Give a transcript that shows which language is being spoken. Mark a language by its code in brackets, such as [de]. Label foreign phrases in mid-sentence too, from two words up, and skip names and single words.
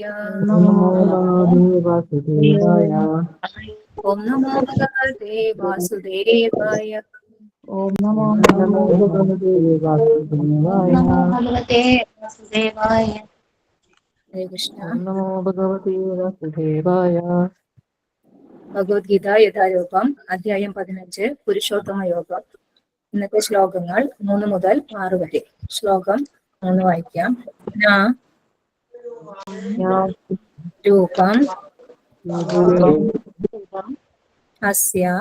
[sa] नमो भगवते वासुदेवाय। ओम नमो भगवते वासुदेवाय। ओम नमो भगवते वासुदेवाय। भगवते वासुदेवाय। हरे कृष्ण। ओम नमो भगवते वासुदेवाय. [ml] ഭഗവത്ഗീത യഥാരൂപം അധ്യായം 15 പുരുഷോത്തമ യോഗം. ഇന്നത്തെ ശ്ലോകങ്ങൾ 3 മുതൽ 6 വരെ. ശ്ലോകം 3 വായിക്കാം. [sa] രൂപം അസ്യ